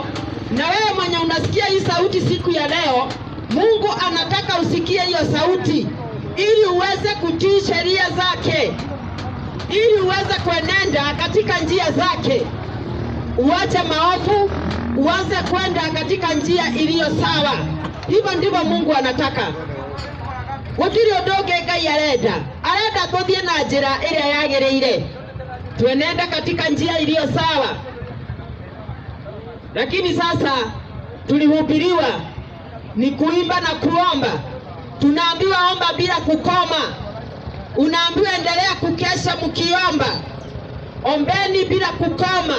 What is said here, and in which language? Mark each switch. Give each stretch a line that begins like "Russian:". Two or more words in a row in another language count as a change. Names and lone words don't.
Swahili: Na wewe mwenye unasikia hii sauti siku ya leo, Mungu anataka usikie hiyo sauti ili uweze kutii sheria zake, ili uweze kuenenda katika njia zake. Uache maovu, uanze kwenda katika njia iliyo sawa. Hivyo ndivyo Mungu anataka.
Kikuyu: Gutiri undu Ngai arenda tuthie na njira iria yagiriire,
Swahili: tuenenda katika njia iliyo sawa. Lakini sasa tulihubiriwa ni kuimba na kuomba. Tunaambiwa omba bila kukoma. Unaambiwa endelea kukesha mkiomba, ombeni bila kukoma.